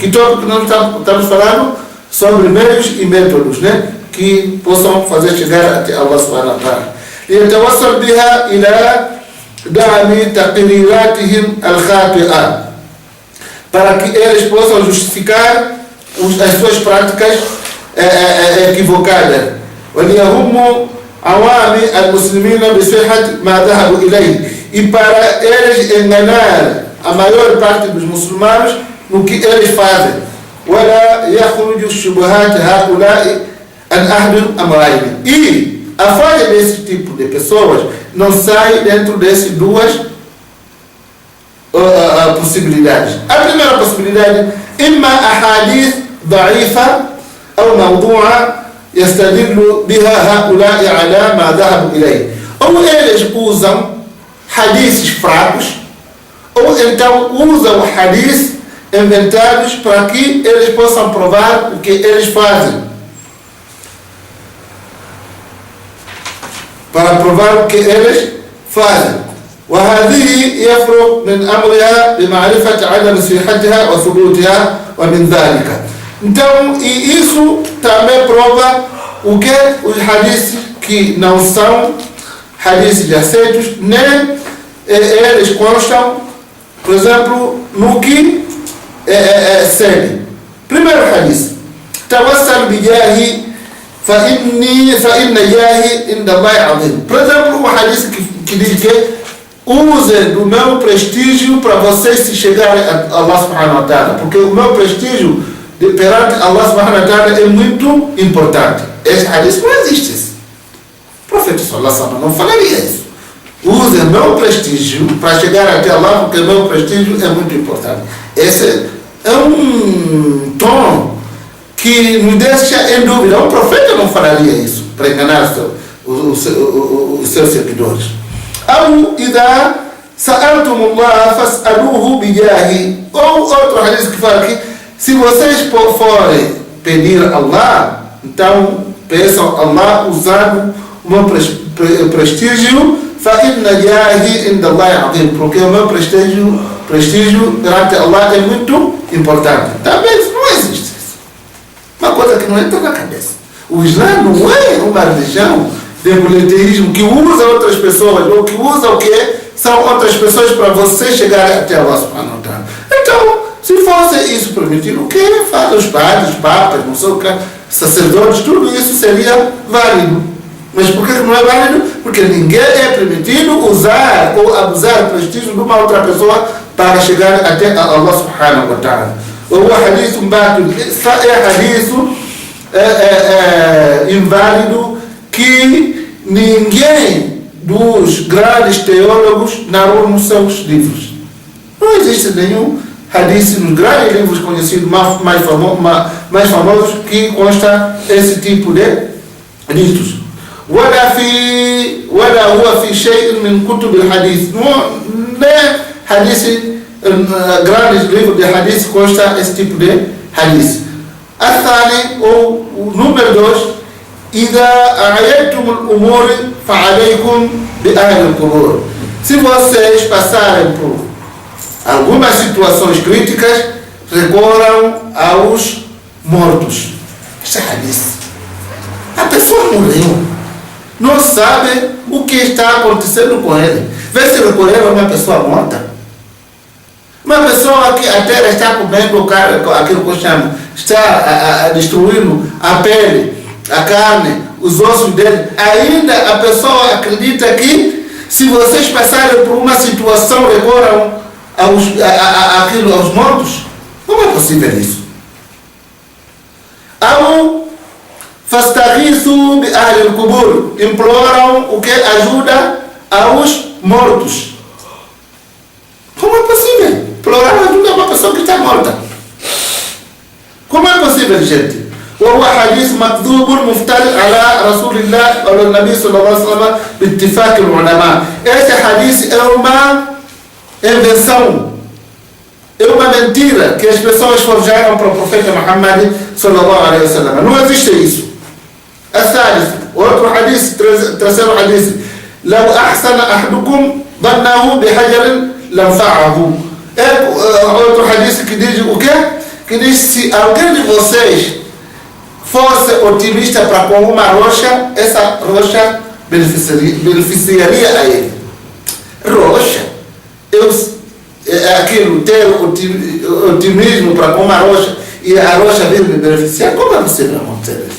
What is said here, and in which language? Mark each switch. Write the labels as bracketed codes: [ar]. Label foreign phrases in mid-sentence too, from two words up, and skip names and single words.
[pt] Que tópico que nós estamos falando? Sobre meios e métodos, né? Que possam fazer chegar até [ar] الله سبحانه وتعالى. يتوصل بها إلى دعم تقريراتهم الخاطئة, [pt] para que eles possam justificar as suas práticas equivocadas. [ar] وَلِيَهُمُّ عَوَامِ الْمُسْلِمِينَ بِصِحَّةِ مَا ذَهَبُوا إِلَيْهِ, [pt] e para eles enganar a maior parte dos muçulmanos no que eles fazem. [ar] وَلَا يَخْرُجُ الشُّبُهَاتِ هَؤُلَاءِ عَنْ أَحْدِ الْأَمْرَيْنِ, [pt] e a falha desse tipo de pessoas não sai dentro dessas duas possibilidades. A primeira possibilidade: [ar] إما أحاديث ضعيفة أو موضوعة يستدل بها هؤلاء على ما ذهبوا إليه. [pt] Ou eles usam hadiths fracos, ou então usam hadiths inventados para que eles possam provar o que eles fazem. Para provar o que eles fazem. [ar] وهذه يفرق من أمرها بمعرفة عدم صحتها وثبوتها ومن ذلك. [pt] Então, e isso também prova o que os hadiths que não são hadiths aceitos, nem eles constam por exemplo, no que segue. Primeiro hadith: [ar] توسل بجاهي فإن جاهي عند الله عظيم. [pt] Por exemplo, um hadith que diz que usem do meu prestígio para vocês se chegarem a [ar] الله سبحانه وتعالى, [pt] porque o meu prestígio perante [ar] الله سبحانه وتعالى [pt] é muito importante. Esse hadith não existe. O profeta [ar] صلى الله عليه وسلم [pt] não falaria isso. Use meu prestígio para chegar até Allah, porque meu prestígio é muito importante. Esse é um tom que nos deixa em dúvida. Um profeta não falaria isso para enganar os seus seguidores. [ar] Ou إذا سألتم الله فاسألوه بجاهي. [pt] Ou outro hadith que fala que se vocês forem pedir a Allah, então peçam a Allah usando o meu prestígio, [ar] فإن جاهي عند الله عظيم, [pt] porque o meu prestígio perante Allah é muito importante. Também não existe isso. Uma coisa que não entra na cabeça. O Islã não é uma religião de politeísmo que usa outras pessoas, ou que usa o que são outras pessoas para você chegar até [ar] الله سبحانه وتعالى. [pt] Então, se fosse isso permitido, o que faz os padres, papas, não sei o que, sacerdotes, tudo isso seria válido. Mas por que não é válido? Porque ninguém é permitido usar ou abusar do prestígio de uma outra pessoa para chegar até [ar] الله سبحانه وتعالى. [pt] O hadith batil é hadith inválido que ninguém dos grandes teólogos narrou nos seus livros. Não existe nenhum hadith nos grandes livros conhecidos mais famosos que consta esse tipo de ditos. [ar] ولا هو في شيء من كتب الحديث. [pt] Não hadith grandes livros de hadith consta esse tipo de hadith. الثاني ou número 2: [ar] إذا أعيتم الأمور فعليكم بأهل القبور. [pt] Se vocês passarem por algumas situações críticas, recorram aos mortos. Esse é hadith. A pessoa morreu, não sabe o que está acontecendo com ele. Vê se recorrer a uma pessoa morta. Uma pessoa que a terra está comendo aquilo que eu chamo, está destruindo a pele, a carne, os ossos dele. Ainda a pessoa acredita que se vocês passarem por uma situação recorram aos mortos. Como é possível isso? [ar] فاستغيثوا بأهل القبور. [pt] Imploram o que? Ajuda aos mortos. Como é possível? Implorar ajuda a uma pessoa que está morta. Como é possível, gente? [ar] وهو حديث مكذوب مفترى على رسول الله أو النبي صلى الله عليه وسلم باتفاق العلماء. [pt] Esse hadith é uma invenção, é uma mentira que as pessoas forjaram para o profeta Muhammad [ar] صلى الله عليه وسلم. [pt] Não existe isso. [ar] الثالث [pt] outro hadith, terceiro hadith: [ar] لو أحسن أحدكم ظنه بحجر لنفعه. [pt] Outro hadith que diz o quê? Que diz: se alguém de vocês fosse otimista para com uma rocha, essa rocha beneficiaria a ele. Rocha, aquilo, ter otimismo para com uma rocha e a rocha vir me beneficiar, como é possível acontecer isso?